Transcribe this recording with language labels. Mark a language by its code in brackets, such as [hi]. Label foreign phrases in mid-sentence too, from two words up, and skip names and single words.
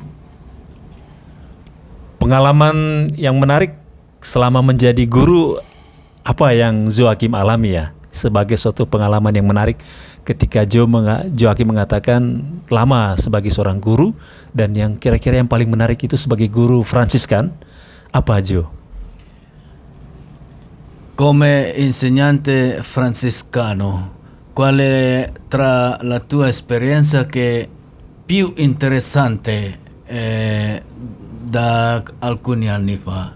[id] Pengalaman yang menarik selama menjadi guru, apa yang Joachim alami ya sebagai suatu pengalaman yang menarik ketika Joachim mengatakan lama sebagai seorang guru, dan yang kira-kira yang paling menarik itu sebagai guru Fransiskan, apa Jo? [it] Come insegnante francescano, qual è tra la tua esperienza che più interessante da alcuni anni fa?